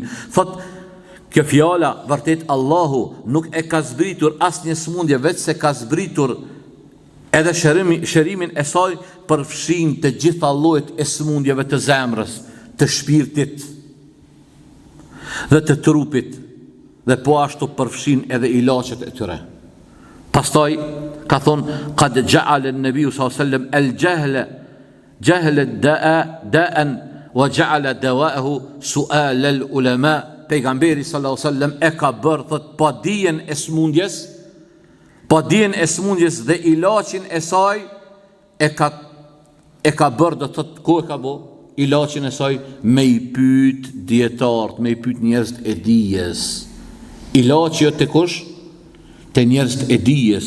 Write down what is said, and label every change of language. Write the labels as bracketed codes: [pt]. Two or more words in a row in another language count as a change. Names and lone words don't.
[sq] Kjo fjala, vërtet Allahu nuk e ka zbritur asnjë sëmundje, veç se ka zbritur edhe shërimin e saj përfshin të gjitha llojet e sëmundjeve të zemrës, të shpirtit dhe të trupit, dhe po ashtu përfshin edhe ilaçet e tyre. Pastaj ka thonë [ar] قد جعل النبي صلى الله عليه وسلم الجهل داء وجعل دواءه سؤال العلماء. [sq] Pejgamberi [ar] صلى الله عليه وسلم [sq] e ka bërë thot pa dijen e smundjes dhe ilaçin e saj e ka bërë, do thot ku e ka bë ilaçin e saj, me i pyet dietart, me i pyet njerëz e dijes. Ilaçi jo te kush? Te njerëz e dijes.